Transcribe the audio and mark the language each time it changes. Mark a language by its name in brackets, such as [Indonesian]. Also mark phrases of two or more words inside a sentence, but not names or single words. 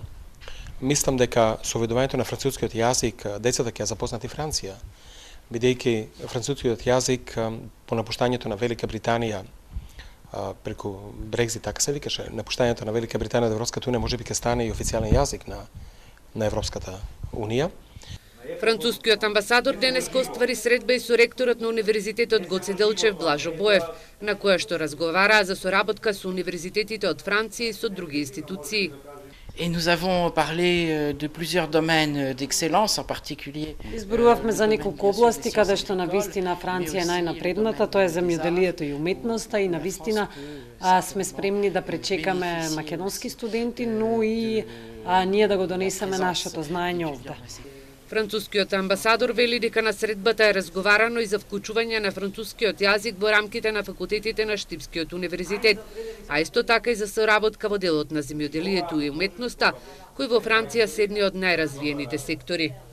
[Macedonian] Мислам дека со ведувањето на францускиот јазик децата ќе ја запознат и Франција, бидејќи францускиот јазик по напуштањето на Велика Британија преку Брекзит, така се викаше, напуштањето на Велика Британија од Европската унија можеби ќе стане и официјален јазик на Европската унија. Францускиот амбасадор денеска оствари средба и со ректорот на Универзитетот Гоце Делчев Блажо Боев, на која што разговараа за соработка со универзитетите од Франција и со други институции. [French] Et nous avons parlé de plusieurs domaines d'excellence en particulier. [Macedonian] Изборувавме за неколку области каде што на вистина Франција е најнапредната, тоа е земјоделието и уметноста, и на вистина сме спремни да пречекаме македонски студенти, но и ние да го донесеме нашето знаење овде. Францускиот амбасадор вели дека на средбата е разговарано и за вклучување на францускиот јазик во рамките на факултетите на Штипскиот универзитет, а исто така и за соработка во делот на земјоделието и уметноста, кој во Франција се едни од најразвиените сектори.